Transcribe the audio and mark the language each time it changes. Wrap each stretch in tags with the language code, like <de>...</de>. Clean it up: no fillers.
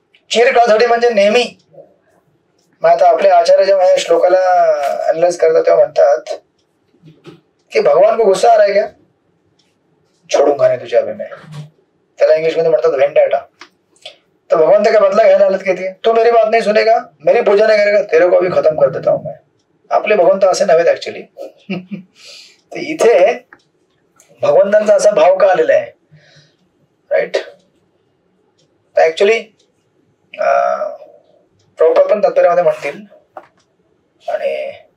<mr>चिरकाळासाठी म्हणजे नेहमी. मग आता आपले आचार्य जेव्हा या श्लोकाला अनालाइज करतात तेव्हा म्हणतात की</mr> <hi>भगवान को गुस्सा आ रहा है क्या, छोडूंगा नहीं तुझे अभी मैं.</hi> <mr>त्याला इंग्लिश मध्ये म्हणतात वेंडाटा.</mr> <hi>तो भगवान का बदला</hi> <mr>घ्यायला आलत</mr> <hi>की तू मेरी बात नहीं सुनेगा, मेरी पूजा नहीं करेगा, तेरे को अभी खत्म कर देता हूं मैं.</hi> <mr>आपले भगवंत असे नव्हेत ऍक्च्युली. तर इथे भगवंतांचा असा भाव का आलेला आहे. राईट. ऍक्च्युली प्रभुपाद पण तात्पर्यामध्ये म्हणतील आणि</mr>